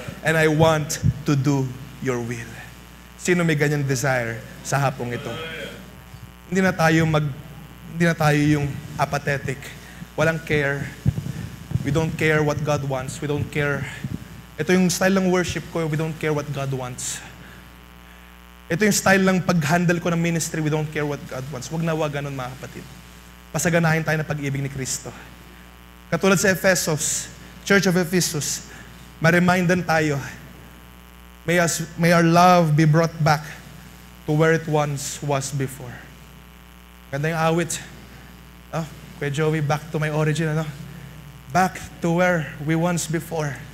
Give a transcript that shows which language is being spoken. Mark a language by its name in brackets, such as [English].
[English] And I want to do your will. [Filipino] Sino may ganyang desire sa hapong ito? Hindi na tayo yung apathetic. Walang care. [English] We don't care what God wants. We don't care. [Filipino] Ito yung style ng worship ko. [English] We don't care what God wants. [Filipino] Ito yung style ng pag-handle ko ng ministry. [English] We don't care what God wants. [Filipino] Wag ganun, mga kapatid. Pasaganahin tayo ng pag-ibig ni Kristo. Katulad sa Ephesus, Church of Ephesus, ma-remindan tayo, [English] may our love be brought back to where it once was before. [Filipino] Ganda yung awit. [English] Kuya Joey, back to my origin, ano? Back to where we once before.